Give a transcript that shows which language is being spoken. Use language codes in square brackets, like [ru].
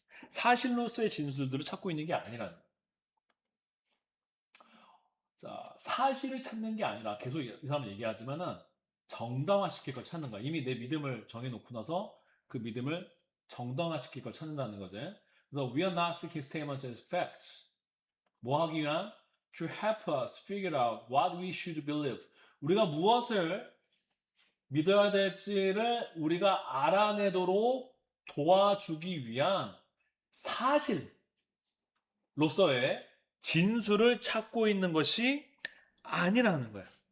[ko] 사실로서의 진술들을 찾고 있는 게 아니라는 거야. 자, 사실을 찾는 게 아니라 계속 이 사람은 얘기하지만은 정당화시킬 걸 찾는 거야. 이미 내 믿음을 정해놓고 나서 그 믿음을 정당화시킬 걸 찾는다는 거지. 그래서 [en] we are not seeking statements as facts. [ko] 뭐 하기 위한? [en] To help us figure out what we should believe. [ko] 우리가 무엇을 믿어야 될지를 우리가 알아내도록 도와주기 위한 사실로서의 진술을 찾고 있는 것이 아니라는 거야.